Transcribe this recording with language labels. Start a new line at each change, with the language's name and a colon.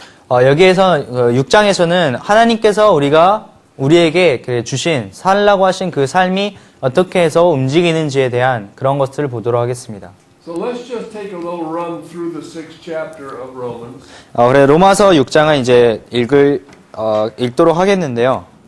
Korean: 여기에서 6장에서는 하나님께서 우리에게 주신 살라고 하신 그 삶이 어떻게 해서 움직이는지에 대한 그런 것들을 보도록 하겠습니다.
English: So let's just take a little run through the 6th chapter of Romans.
Korean: 그래 로마서 6장은 이제 읽도록 하겠는데요.